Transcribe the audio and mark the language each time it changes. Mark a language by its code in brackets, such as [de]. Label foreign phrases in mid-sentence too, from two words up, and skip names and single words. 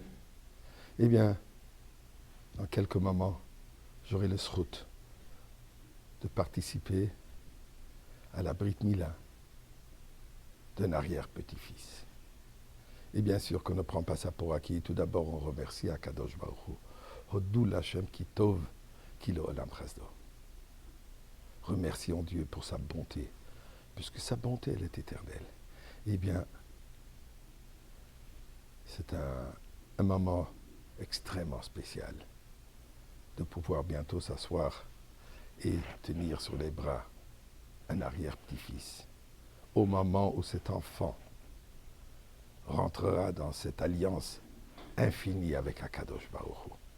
[fr] Eh bien, dans quelques moments, j'aurai le zchut de participer à la [he] ברית מילה [fr] d'un arrière-petit-fils. Et bien sûr qu'on ne prend pas ça pour acquis. Tout d'abord, on remercie Akadosh Baruch Hu. [he] הודו לה׳ כי טוב כי לעולם חסדו. [fr] Remercions Dieu pour sa bonté, puisque sa bonté, elle est éternelle. Eh bien, c'est un moment extrêmement spécial de pouvoir bientôt s'asseoir et tenir sur les bras un arrière-petit-fils au moment où cet enfant rentrera dans cette alliance infinie avec Akadosh Baruch Hu.